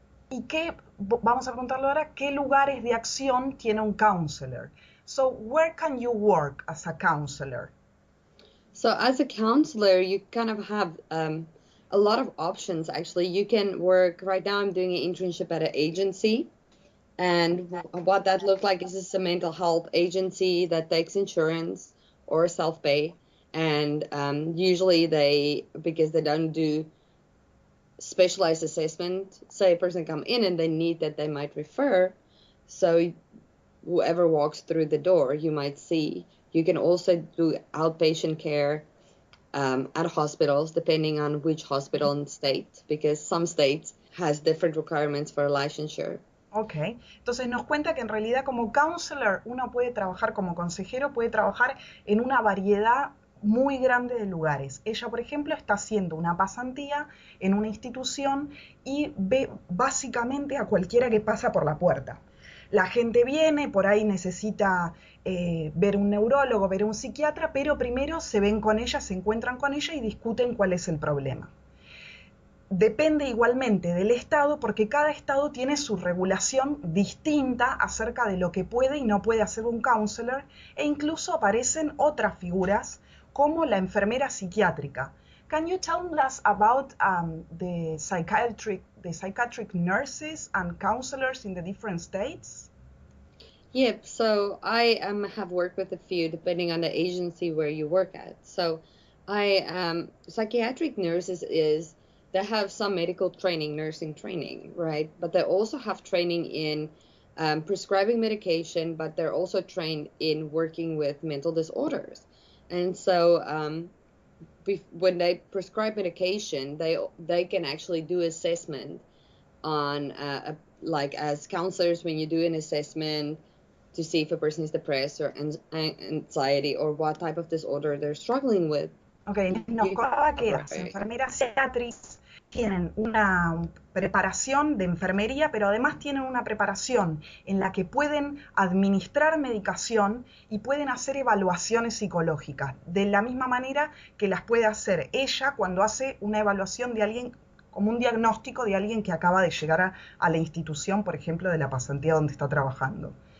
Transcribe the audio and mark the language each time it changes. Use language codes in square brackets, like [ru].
[es] ¿Y vamos a preguntarle ahora, qué lugares de acción tiene un counselor? [en] So, where can you work as a counselor? So, as a counselor, you kind of have a lot of options, actually. You can work, right now I'm doing an internship at an agency. And what that looks like is a mental health agency that takes insurance or self-pay. And usually because they don't do specialized assessment, say a person come in and they need that, they might refer. So whoever walks through the door, you might see. You can also do outpatient care at hospitals, depending on which hospital and state, because some states has different requirements for licensure. [es] Ok, entonces nos cuenta que en realidad como counselor uno puede trabajar, como consejero puede trabajar en una variedad muy grande de lugares. Ella, por ejemplo, está haciendo una pasantía en una institución y ve básicamente a cualquiera que pasa por la puerta. La gente viene, por ahí necesita ver un neurólogo, ver un psiquiatra, pero primero se ven con ella, se encuentran con ella y discuten cuál es el problema. Depende igualmente del estado, porque cada estado tiene su regulación distinta acerca de lo que puede y no puede hacer un counselor, e incluso aparecen otras figuras como la enfermera psiquiátrica. [en] Can you tell us about the psychiatric nurses and counselors in the different states? Yep, so I have worked with a few depending on the agency where you work at. So psychiatric nurses they have some medical training, nursing training, right? But they also have training in prescribing medication, but they're also trained in working with mental disorders. And so when they prescribe medication, they can actually do assessment on, like as counselors, when you do an assessment to see if a person is depressed or anxiety or what type of disorder they're struggling with. [es] Ok, nos contaba que las enfermeras psiquiatras tienen una preparación de enfermería, pero además tienen una preparación en la que pueden administrar medicación y pueden hacer evaluaciones psicológicas, de la misma manera que las puede hacer ella cuando hace una evaluación de alguien, como un diagnóstico de alguien que acaba de llegar a la institución, por ejemplo, de la pasantía donde está trabajando.